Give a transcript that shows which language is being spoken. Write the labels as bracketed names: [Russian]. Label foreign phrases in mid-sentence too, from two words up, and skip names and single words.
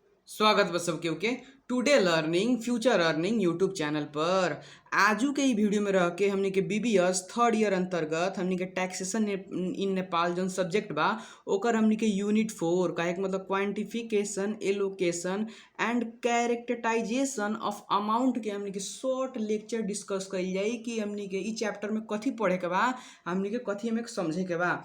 [Bhojpuri] स्वागत बा सबके ओके टुडे लर्निंग फ्यूचर अर्निंग यूट्यूब चैनल पर। आजू के ई वीडियो में रह के हमनी के बीबीएस [English] third year [Bhojpuri] अंतर्गत हमनी के [English] taxation in Nepal [Bhojpuri] जौन सब्जेक्ट बा ओकर हमनी के यूनिट 4 काहे के मतलब [English] quantification allocation and characterization of amount [Bhojpuri] के हमनी के [English] short lecture [Bhojpuri] डिस्कस कइल जाई कि हमनी के ई चैप्टर में कथी पढ़े के बा, हमनी के कथी हमें समझे के बा।